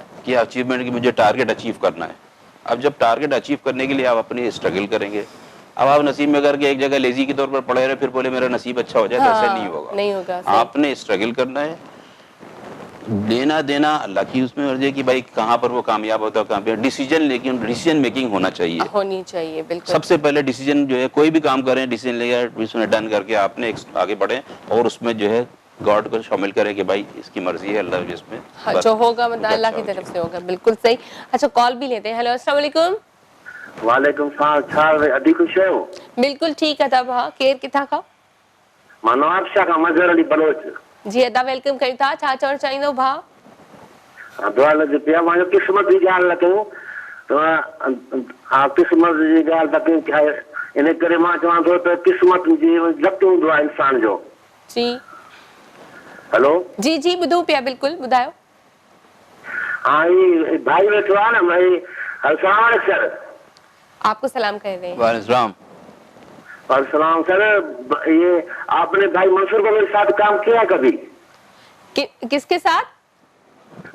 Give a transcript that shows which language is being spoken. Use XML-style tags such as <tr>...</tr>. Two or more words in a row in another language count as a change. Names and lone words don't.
<ur>کہ اچیومنٹ کی مجھے</ur> <en>target achieve</en> <ur>کرنا ہے اب جب</ur> <en>target achieve</en> <ur>کرنے کے لیے آپ اپنی سٹرگل کریں گے اب آپ نصیب میں کر کے ایک جگہ لیزی کے طور پر پڑے رہے پھر بولے میرا نصیب اچھا ہو جائے تو ایسا نہیں ہوگا آپ نے سٹرگل کرنا ہے لینا دینا اللہ کی اس میں مرضی ہے کہ بھائی کہاں پر وہ کامیاب ہوتا ہے کامیاب</ur> <en>decision making</en> <ur>ہونی چاہیے बिल्कुल سب سے پہلے ڈسیژن جو ہے کوئی بھی کام کریں ڈسیژن لے کر اس میں ڈن کر کے آپ نے آگے بڑھے اور اس میں جو ہے گاڈ کو شامل کریں کہ بھائی اس کی مرضی ہے اللہ جس میں ہاں، جو ہوگا مطلب اللہ کی طرف سے ہوگا بالکل صحیح اچھا کال بھی لیتے ہیں ہیلو</ur> <ar>السلام عليكم وعليكم السلام</ar> <sd>छा अदी खुश आहियो</sd> <ur>بالکل ٹھیک ہے تب ہاں</ur> <sd>केर किथां खां मां नवाब शाह खां मज़हर अली बलोच जी अदा वेलकम कयूं था छा चवणु चाहींदो भाउ दुआ लॻी पिया मां क़िस्मत जी ॻाल्हि न कयूं हा क़िस्मत जी ॻाल्हि त कयूं इन करे मां चवां थो त क़िस्मत जी लक हूंदो आहे इंसान जो जी हेलो जी जी ॿुधूं पिया बिल्कुलु ॿुधायो</sd> <ur>ہاں یہ بھائی بیٹھو ہے نا بھائی</ur> <ar>السلام عليكم</ar> <ur>सर آپ کو سلام کہہ رہے ہیں वालेकुम اور سلام سر یہ آپ نے بھائی منصور بلوچ کے ساتھ کام کیا کبھی کس کے ساتھ</ur>